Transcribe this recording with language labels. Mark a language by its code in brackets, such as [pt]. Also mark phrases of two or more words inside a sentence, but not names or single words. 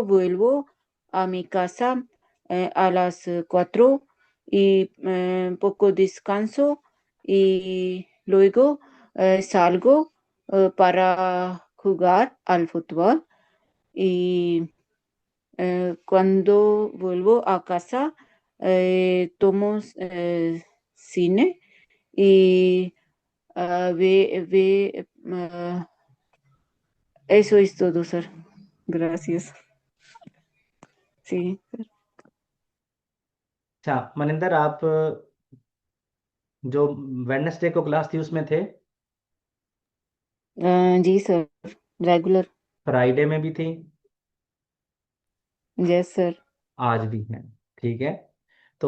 [es] vuelvo a mi casa a las 4 y poco descanso y luego salgo para jugar al fútbol y cuando vuelvo a casa tomo cine y eso es todo, sir. Gracias. Sí, sir. [hi] अच्छा मनिंदर, आप जो वेडनेसडे को क्लास थी उसमें थे? जी सर, रेगुलर। फ्राइडे में भी थी? [en] yes sir. [hi] आज भी है? ठीक है। तो